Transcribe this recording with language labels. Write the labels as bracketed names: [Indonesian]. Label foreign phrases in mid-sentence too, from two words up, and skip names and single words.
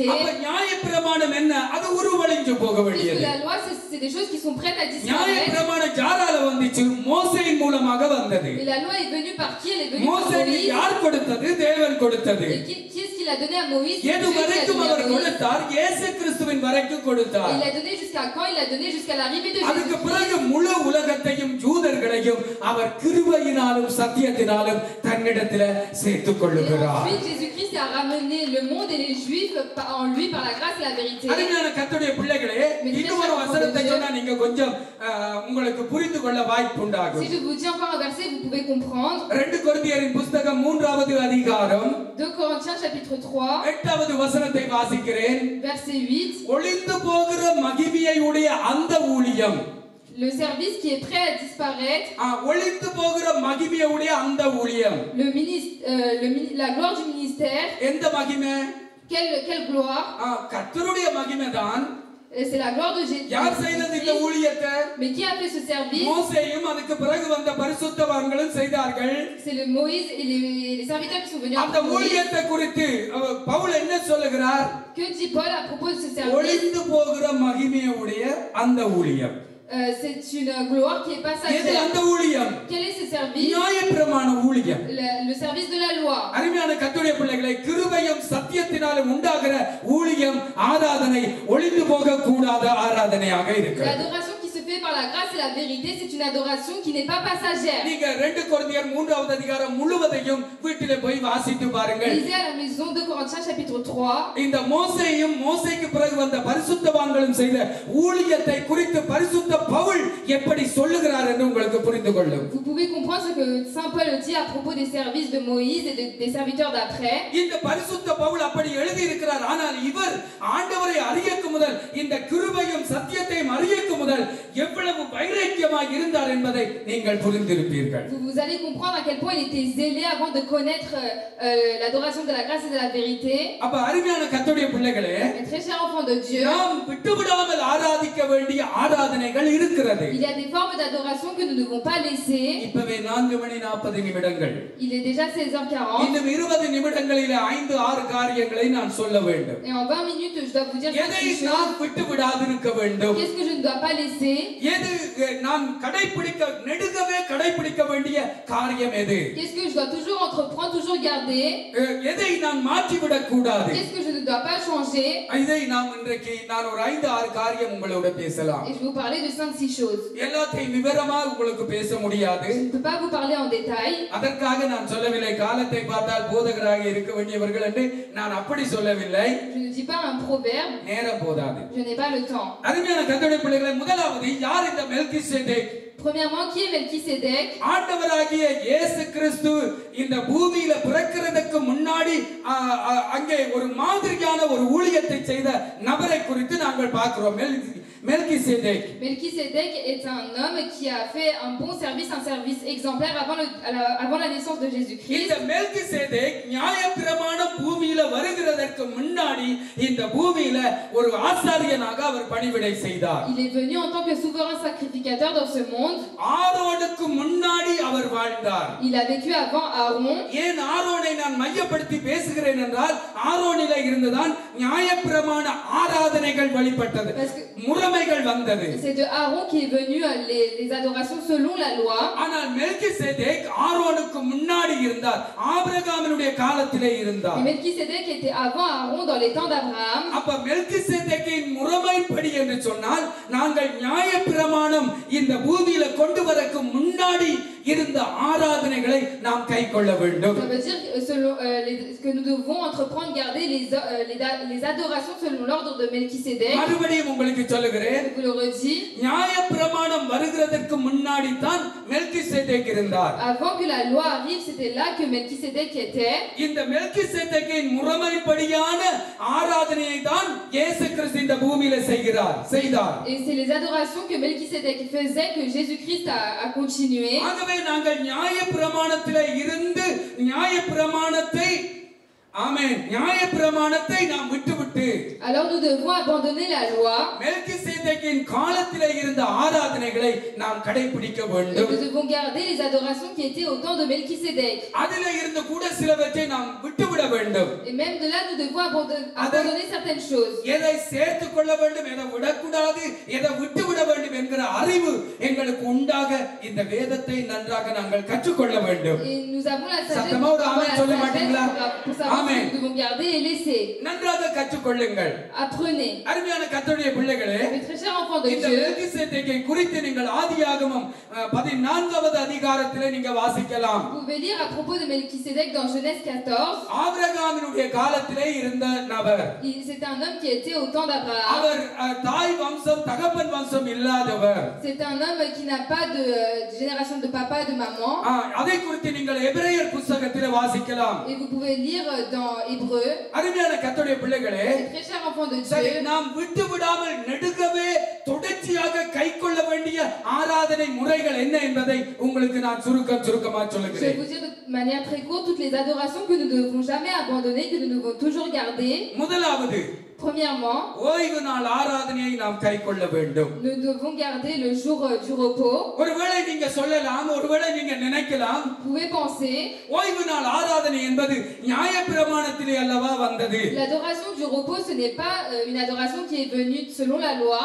[Tamil] அப்ப நியாயப்பிரமாணம் என்ன? அது உருவழிஞ்சு போக வேண்டியது. [French] La loi, c'est des choses qui sont prêtes à disparaître. [Tamil] நியாயப்பிரமாணம் யாரால வந்துச்சு? மோசேயின் மூலமாக வந்தது. [French] Mais la loi est venue par qui? Elle est venue par [Tamil] மோசேக்கு [French] Moïse. [Tamil] யார் கொடுத்தது? தேவன் கொடுத்தது. [French] Et qui est-ce qu'il a donné à Moïse? [Tamil] எது வரைக்கும் அவர் கொடுத்தார்? இயேசு கிறிஸ்துவின் வரைக்கும் கொடுத்தார். [French] Il a donné jusqu'à quand? Il a donné jusqu'à l'arrivée de [Tamil] அதுக்கு [French] Jésus. [Tamil] பிறகு முழு உலகத்தையும் யூதர்களையும் அவர் கிருபையினாலும் சத்தியத்தினாலும் தன்னிடத்தில் சேர்த்துக் கொள்ளுகிறார். [French] Ensuite, Jésus-Christ a ramené le monde et les Juifs en lui par la grâce et la vérité. [Tamil] அருமையான கர்த்தருடைய பிள்ளைகளே, இன்னொரு வசனத்தை சொன்னா நீங்க கொஞ்சம் உங்களுக்கு புரிந்து கொள்ள வாய்ப்பு உண்டாகும். [French] Si je vous dis encore un verset, vous pouvez comprendre. [Tamil] 2 கொரிந்தியரின் புத்தகம் 3வது அதிகாரம் [French] 2 Corinthiens chapitre 3 [Tamil] 8வது வசனத்தை வாசிக்கிறேன். [French] verset 8. [Tamil] ஒளிந்து போகிற மகிமையை உடைய அந்த ஊழியம், [French] Le service qui est prêt à disparaître, [Tamil] ஒளிந்து போகிற மகிமையை உடைய அந்த ஊழியம், [French] la gloire du ministère. [Tamil] எந்த மகிமை? [French] Quelle gloire? [Tamil] கர்த்தருடைய மகிமை தான். [French] C'est la gloire de Jésus. [Tamil] யார் செய்தது இந்த ஊழியத்தை? [French] Mais qui a fait ce service? [Tamil] மோசேயும் அதுக்கு பிறகு வந்த பரிசுத்தவான்களும் செய்தார்கள். [French] C'est le Moïse et les serviteurs qui sont venus [Tamil] அந்த [French] après Moïse. [Tamil] ஊழியத்தை குறித்து பவுல் என்ன சொல்லுகிறார்? [French] Que dit Paul à propos de ce service? [Tamil] ஒளிந்து போகிற மகிமையை உடைய அந்த ஊழியம். [French] C'est une gloire qui est [Tamil] எது [French] passagère. [Tamil] அந்த ஊழியம்? [French] Quel est ce service? [Tamil] நியாயப்பிரமாண ஊழியம். [French] Le service de la loi. [Tamil] அருமையான கர்த்தருடைய பிள்ளைகளை, கிருபையும் சத்தியத்தினாலும் உண்டாகிற ஊழியம் ஆராதனை ஒளிந்து போக கூடாத ஆராதனையாக இருக்கிறது. [French] L'adoration qui se fait par la grâce et la vérité, c'est une adoration qui n'est pas passagère. [Tamil] நீங்க 2 கொரிந்தியர் 3வது அதிகாரம் முழுவதையும் வீட்டிலே போய் வாசித்து பாருங்கள். [French] Lisez à la maison 2 Corinthiens chapitre 3. [Tamil] இந்த மோசேயும் மோசேக்கு பிறகு வந்த பரிசுத்தவான்களும் செய்த ஊழியத்தை குறித்து பரிசுத்த பவுல் எப்படி சொல்லுகிறார் என்று உங்களுக்கு புரிந்து கொள்ளும். [French] Vous pouvez comprendre ce que Saint Paul dit à propos des services de Moïse et des serviteurs d'après. [Tamil] இந்த பரிசுத்த பவுல் அப்படி எழுதி இருக்கிறார். ஆனால் இவர் ஆண்டவரை அறியக்கு முதல், இந்த கிருபையும் சத்தியத்தையும் அறியக்கு முதல் எவ்வளவு வைராக்கியமாக இருந்தார் என்பதை நீங்கள் புரிந்திருப்பீர்கள். [French] Vous allez comprendre à quel point il était zélé avant de connaître l'adoration de la grâce et de la vérité. [Tamil] அப்ப அருமையான கர்த்தருடைய பிள்ளைகளே, [French] Mais très chers enfants de Dieu, [Tamil] நாம் விட்டுவிடாமல் ஆராதிக்க வேண்டிய ஆராதனைகள் இருக்கிறது. [French] il y a des formes d'adoration que nous ne devons pas laisser. [Tamil] இப்பவே 4:40 [French] Il est déjà 16h40. [Tamil] இன்னும் 20 நிமிடங்களிலே 5-6 காரியங்களை நான் சொல்ல வேண்டும். [French] Et en 20 minutes, je dois vous dire [Tamil] எதை [French] quelque [Tamil] நாம் [French] chose. [Tamil] விட்டு விடாதிருக்க வேண்டும்? [French] Qu'est-ce que je ne dois pas laisser? [Tamil] எது நான் நெடுகவே கடைபிடிக்க வேண்டிய காரியம் எது? [French] Qu'est-ce que je dois toujours entreprendre, toujours garder? [Tamil] எதை நான் மாற்றிவிடக் கூடாது? [French] Qu'est-ce que je ne dois pas changer? [Tamil] இதை நாம் இன்றைக்கு நான் ஒரு 5-6 காரியம் உங்களோட பேசலாம். [French] Et je vais vous parler de 5-6 choses. [Tamil] எல்லாத்தையும் விவரமா உங்களுக்கு பேச முடியாது. [French] Je ne peux pas vous parler en détail. [Tamil] அதற்காக நான் சொல்லவில்லை காலத்தை பார்த்தால் போதகராக இருக்க வேண்டியவர்கள் என்று நான் அப்படி சொல்லவில்லை. [French] Je ne dis pas un proverbe. [Tamil] நேரம் போதாது. [French] Je n'ai pas le temps. [Tamil] அருமையான கர்த்தருடைய பிள்ளைகளே, முதலாவது யார் இந்த மெல்கிசேதேக்? [French] Premièrement, qui est Melchisédek? [Tamil] ஆண்டவராகிய இயேசு கிறிஸ்து இந்த பூமியில பிறக்கிறதுக்கு முன்னாடி அங்கே ஒரு மாதிரியான ஒரு ஊழியத்தை செய்த நபரை குறித்து நாங்கள் பார்க்கிறோம். [French] Melchisédek. Melchisédek est un homme qui a fait un bon service, un service exemplaire avant la naissance de Jésus-Christ. [Tamil] இந்த மெல்கிசேதேக் நியாயப்பிரமாணம் பூமியில வருகிறதற்கு முன்னாடி இந்த பூமியில ஒரு ஆசாரியனாக அவர் பணிவிடை செய்தார். [French] Il est venu en tant que souverain sacrificateur dans ce monde. [Tamil] ஆரோனுக்கு முன்னாடி அவர் வாழ்ந்தார். [French] Il a vécu avant Aaron. [Tamil] ஏன் ஆரோனை நான் மையப்படுத்தி பேசுகிறேன் என்றால், ஆரோனிலே இருந்துதான் நியாயப்பிரமாண ஆராதனைகள் வெளிப்பட்டது, முறைமைகள் வந்தது. [French] C'est de Aaron qui est venu les adorations selon la loi. [Tamil] ஆனால் மெல்கிசேதேக் ஆரோனுக்கு முன்னாடி இருந்தார், ஆபிரகாமினுடைய காலத்திலே இருந்தார். [French] Et Melchisédek était avant Aaron dans les temps d'Abraham. [Tamil] அப்ப மெல்கிசேதேக்கின் முறைமைப்படி எப்படி என்று சொன்னால் நாங்கள் நியாயப்பிரமாணம் இந்த பூமியில கொண்டு வரக்கு முன்னாடி இருந்த ஆராதனைகளை நாம் கைக்கொள்ள வேண்டும். [French] Ça veut dire que nous devons entreprendre garder les adorations selon l'ordre de Melchisédek. [Tamil] மறுபடியும் உங்களுக்கு சொல்லுகிறேன். [French] Je vous le redis. [Tamil] நியாயப்பிரமாணம் வருகிறதற்கு முன்னாடி தான் மெல்கிசேதேக் இருந்தார். [French] Avant que la loi arrive, c'était là que Melchisédek était. [Tamil] இந்த மெல்கிசேதேக்கின் முறைமைப்படியான ஆராதனையை தான் இயேசு கிறிஸ்து இந்த பூமியில செய்தார். [French] Et c'est les adorations que Melchisédek faisait que Jésus-Christ a continué. [Tamil] ஆகவே நாங்கள் நியாயப்பிரமாணத்திலே இருந்து நியாயப்பிரமாணத்தை ஆமென் நியாயப்பிரமாணத்தை நாம் விட்டுவிட்டு [French] Alors nous devons abandonner la loi. [Tamil] மெல்கிசேதேக்கின் காலத்திலே இருந்த ஆராதனைகளை நாம் கடைபிடிக்க [French] Et [Tamil] வேண்டும். [French] nous devons garder les adorations qui étaient au temps de Melchisédek. [Tamil] அதிலே இருந்து கூட சிலவற்றை நாம் விட்டுவிட வேண்டும். [French] Et même de là nous devons abandonner certaines choses. [Tamil] எதை சேர்த்துக் கொள்ள வேண்டும் எதை விடக்கூடாது எதை விட்டுவிட வேண்டும் என்கிற அறிவு எங்களுக்கு உண்டாக இந்த வேதத்தை நன்றாக நாங்கள் கற்றுக்கொள்ள வேண்டும். [French] Et nous avons la sagesse [Tamil] சத்தமா ஒரு ஆமென் சொல்ல மாட்டீங்களா? [French] pour savoir ce que nous devons garder et laisser. [Tamil] நன்றாக கற்றுக்கொள்ளுங்கள். [French] Apprenez. [Tamil] அருமையான கர்த்தருடைய பிள்ளைகளே, [French] Mes très chers enfants de [Tamil] இந்த [French] Dieu, [Tamil] மெல்கிசேதேக்கை குறித்து நீங்கள் ஆதியாகமம் 14வது அதிகாரத்திலே நீங்க வாசிக்கலாம். [French] vous pouvez lire à propos de Melchisédek dans Genèse 14. [Tamil] ஆபிரகாமினுடைய காலத்திலே இருந்த நபர். [French] C'est un homme qui était au temps d'Abraham. [Tamil] அவர் தாய் வம்சம் தகப்பன் வம்சம் இல்லாதவர். [French] C'est un homme qui n'a pas de génération de papa et de maman. [Tamil] அதை குறித்து நீங்கள் எபிரேயர் புத்தகத்திலே வாசிக்கலாம். [French] Et vous pouvez lire dans Hébreu. [Tamil] அருமையான கர்த்தருடைய பிள்ளைகளே, [French] Mes très chers enfants de [Tamil] சரி, [French] Dieu, [Tamil] நாம் விட்டு விடாமல் நெடுகவே தொடர்ச்சியாக கைக்கொள்ள வேண்டிய ஆராதனை முறைகள் என்ன என்பதை உங்களுக்கு நான் சுருக்கமா [French] je vais [Tamil] சொல்லுகிறேன். [French] vous dire de manière très courte toutes les adorations que nous ne devons jamais abandonner, que nous devons toujours garder. [Tamil] முதலாவது, [French] Premièrement, [Tamil] ஓய்வு நாள் ஆராதனையை நாம் கைக்கொள்ள வேண்டும். [French] nous devons garder le jour du repos. [Tamil] ஒருவேளை நீங்க சொல்லலாம், ஒருவேளை நீங்க நினைக்கலாம், [French] Vous pouvez penser, [Tamil] ஓய்வு நாள் ஆராதனை என்பது நியாயப்பிரமாணத்திலே அல்லவா வந்தது. [French] l'adoration du repos, ce n'est pas une adoration qui est venue selon la loi.